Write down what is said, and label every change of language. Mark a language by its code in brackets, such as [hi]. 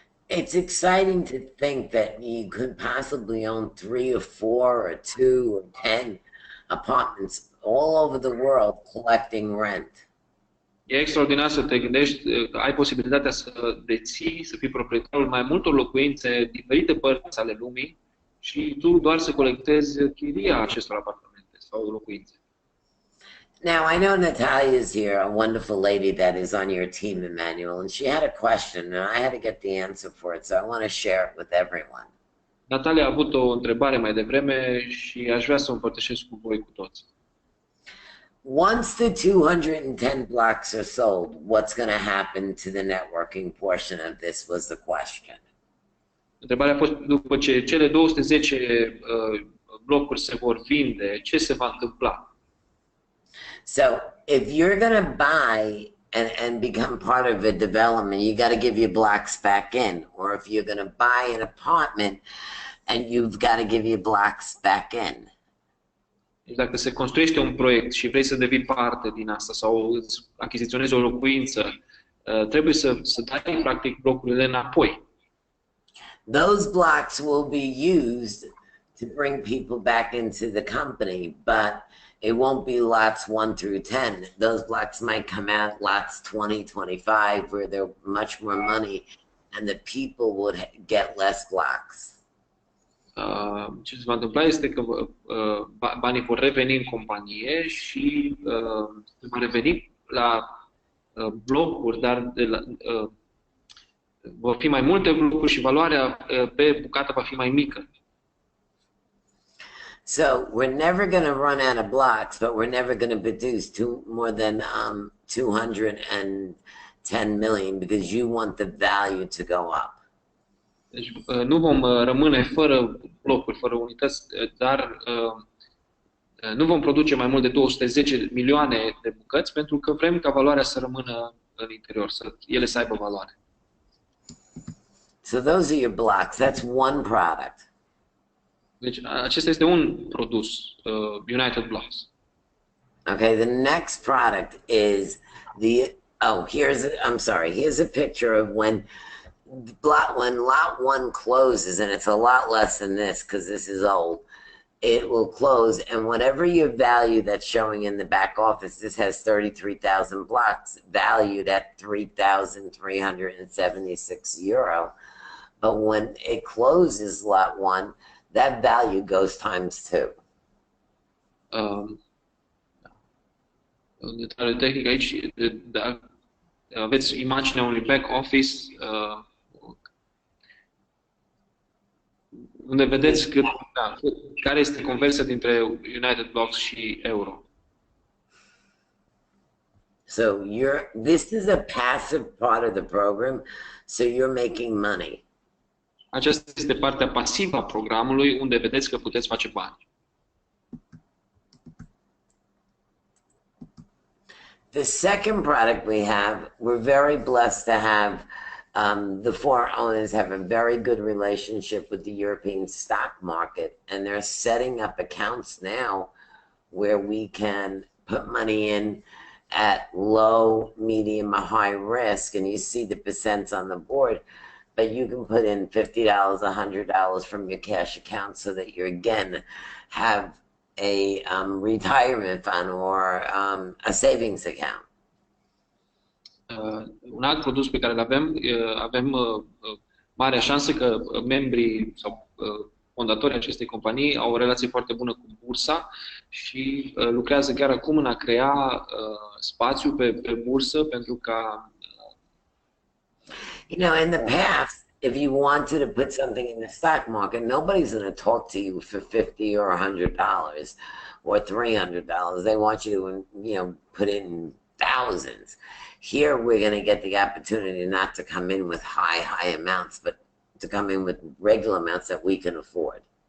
[en] It's exciting to think that you could possibly own 3 or 4 or 2 or 10 apartments all over the world collecting rent. [ro] E extraordinar să te gândești că ai posibilitatea să deții, să fii proprietarul mai multor locuințe din diferite părți ale lumii și tu doar să colectezi chiria acestor apartamente sau locuințe. [en] Now, I know Natalia is here, a wonderful lady that is on your team, Emmanuel, and she had a question, and I had to get the answer for it, so I want to share it with everyone. [ro] Natalia a avut o întrebare mai devreme și aș vrea să o împărtășesc cu voi cu toți. [en] Once the 210 blocks are sold, what's going to happen to the networking portion of this was the question. [ro] Întrebarea a fost, după ce cele 210 blocuri se vor vinde, ce se va întâmpla? [en] So if you're going to buy and become part of a development, you got to give your blocks back in. Or if you're going to buy an apartment and you've got to give your blocks back in. [ro] Dacă se construiește un proiect și vrei să devii parte din asta sau îți achiziționezi o locuință, trebuie să dai practic blocurile înapoi. [en] Those blocks will be used to bring people back into the company, but it won't be lots 1 through 10. Those blocks might come out lots 20, 25, where they're much more money, and the people would get less blocks. [ro] Ce se va întâmpla este că banii vor reveni în companie și se va reveni la blocuri, dar vor fi mai multe blocuri și valoarea pe bucată va fi mai mică. [en] So we're never going to run out of blocks, but we're never going to produce more than 210 million because you want the value to go up. [ro] Deci nu vom rămâne fără blocuri, fără unități, dar nu vom produce mai mult de 210 milioane de bucăți pentru că vrem ca valoarea să rămână în interior, ele să aibă valoare. [en] So those are your blocks. That's one product. [ro] Deci acesta este un produs, United Blocks. [en] Okay, the next product is here's a picture of when lot 1 closes, and it's a lot less than this because this is old. It will close, and whatever your value that's showing in the back office, this has 33,000 blocks valued at 3,376 euro. But when it closes lot 1, that value goes times 2. [ro] Detaliu tehnic aici, aveți imaginea unui back office unde vedeți care este conversia dintre United Blocks și euro. [en] So this is a passive part of the program, so you're making money. [ro] Aceasta este partea pasivă a programului unde vedeți că puteți face bani. [en] The second product we have, we're very blessed to have the 4 owners have a very good relationship with the European stock market, and they're setting up accounts now where we can put money in at low, medium, or high risk, and you see the percents on the board, but you can put in $50, $100 from your cash account so that you again have a retirement fund or a savings account. [ro] Un alt produs pe care îl avem, avem marea șansă că membrii sau fondatorii acestei companii au o relație foarte bună cu bursa și lucrează chiar acum în a crea spațiu pe bursă pentru ca [en] You know, in the past, if you wanted to put something in the stock market, nobody's going to talk to you for $50 or $100 or $300. They want you to, you know, put in thousands. Here, we're going to get the opportunity not to come in with high amounts, but to come in with regular amounts that we can afford.